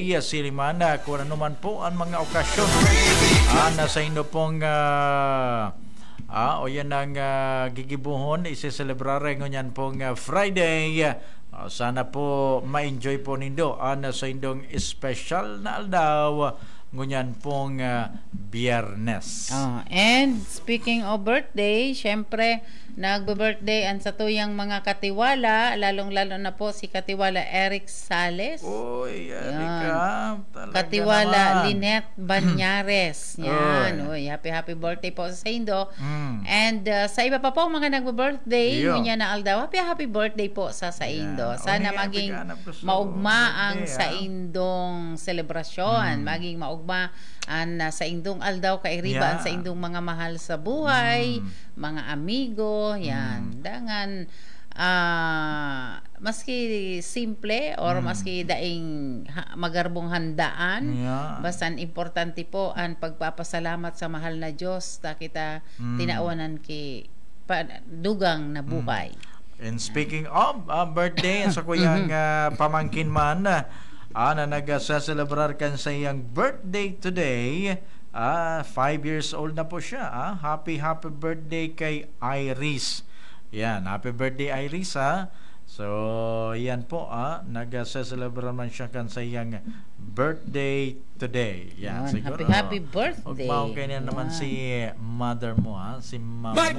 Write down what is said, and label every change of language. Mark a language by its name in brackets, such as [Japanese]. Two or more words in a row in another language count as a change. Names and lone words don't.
[Bikol] Siliman kung ano man po ang mga okasyon nasa inyo pong o yan ang gigibuhon isi-celebrar ngunyan pong Friday. Sana po ma-enjoy po nindo sa indong special na aldaw ngunyan pong Biyernes. [English] And speaking of birthday, [Bikol] syempre nagbe-birthday ang sa tuyang mga katiwala, lalong-lalo na po si Katiwala Eric Sales. Uy, Erika, Katiwala naman. Lynette Banyares. Yan. Uy, [English] happy birthday [Bikol] po sa Indo. And sa iba pa po mga nagbe-birthday, yun na aldaw, [English] happy birthday [Bikol] po sa Indo. Sana maging maugma ang sa Indong selebrasyon, maging maugma an sa indong aldaw kay riba sa indong mga mahal sa buhay, mga amigo, yan. Dangan maski simple or maski daing magarbong handaan, basta importante po ang pagpapasalamat sa mahal na Diyos ta kita tinaawanan ki dugang na buhay. [English] And speaking of birthday, [Bikol] sa kuyang pamangkin man na nag-celebrar kan sa iyang birthday today, 5 years old na po siya. [English] Happy birthday [Bikol] kay Iris. Yan, [English] happy birthday [Bikol] Iris So yan po nag-celebrar man siya kan sa iyang birthday today. Yan, siguro [English] happy birthday. [Bikol] Ugmaw kanya naman si mother mo si mama.